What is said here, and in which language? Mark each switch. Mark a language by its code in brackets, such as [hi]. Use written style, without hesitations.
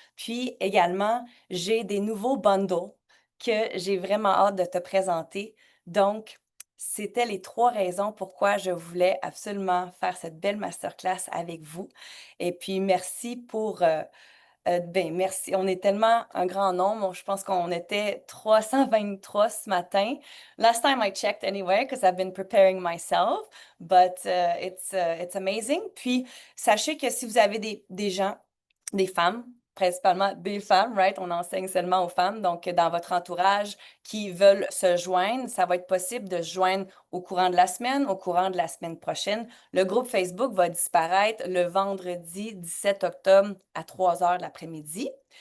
[fr] Puis également, j'ai des nouveaux bundles que j'ai vraiment hâte de te présenter. Donc, c'était les trois raisons pourquoi je voulais absolument faire cette belle masterclass avec vous. Et puis, merci pour ben, merci. On est tellement un grand nombre. Je pense qu'on était 323 ce matin. [en] Last time I checked anyway, because I've been preparing myself, but it's amazing. [fr] Puis, sachez que si vous avez des gens, des femmes, principalement des femmes, right? On enseigne seulement aux femmes. Donc, dans votre entourage qui veulent se joindre, ça va être possible de se joindre au courant de la semaine, au courant de la semaine prochaine. Le groupe Facebook va disparaître le vendredi 17 octobre à 3 heures de l'après-midi.